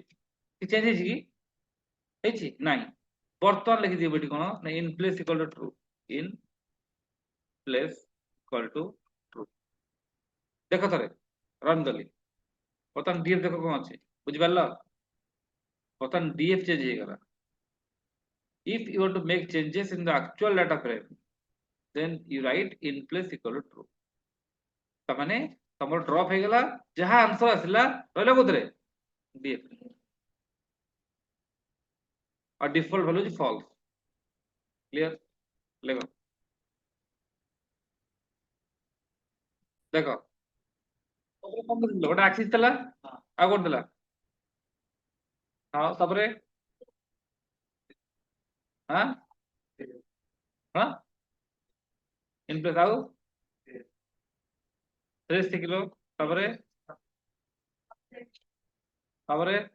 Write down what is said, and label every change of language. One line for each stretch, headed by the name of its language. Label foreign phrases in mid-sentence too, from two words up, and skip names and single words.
Odia: କିଛି ଚେଞ୍ଜ ହେଇଛି କି? ହେଇଛି? ନାଇଁ। ବର୍ତ୍ତମାନ ଲେଖିଦିବ ଏଠି କଣ ନା,
English: in place equal to true. in place equal to true.
Odia: ଦେଖ ଥରେ, ରନ୍ କଲି, ବର୍ତ୍ତମାନ ଡିଏଫ ଦେଖ କଣ ଅଛି, ବୁଝିପାରିଲ? ବର୍ତ୍ତମାନ
English: DF change
Odia: ହେଇଗଲା।
English: If you want to make changes in the actual data frame, then you write in place equal to true।
Odia: ତାମାନେ ତମର ଡ୍ରପ୍ ହେଇଗଲା, ଯାହା ଆନ୍ସର ଆସିଲା ରହିଲା କୋଉଥିରେ? ଡିଏଫ।
English: और default value is false.
Hindi: क्लियर? लेगा।
Odia: ଦେଖ ଗୋଟେ ଆକ୍ସିସ୍ ଥିଲା ଆଉ କଣ ଥିଲା? ହଁ ତାପରେ ହଁ ହଁ ଇନପ୍ଲେସ ଆଉ ରେସ୍ ଶିଖିଲ ତାପରେ